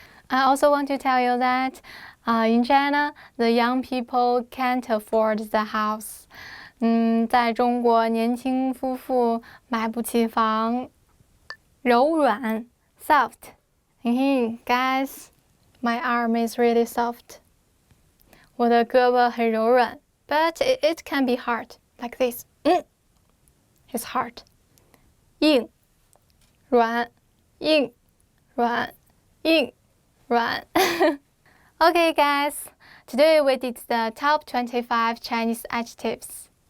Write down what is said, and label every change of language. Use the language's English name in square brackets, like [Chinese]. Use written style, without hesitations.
[English] I also want to tell you that in China, the young people can't afford the house. [Chinese] 在中国，年轻夫妇买不起房。柔软 soft. [English] Guys, my arm is really soft. [Chinese] 我的胳膊很柔软 [English] but it can be hard, like this. It's hard. 硬软硬软硬软 Okay, guys, today we did the top 25 Chinese adjectives.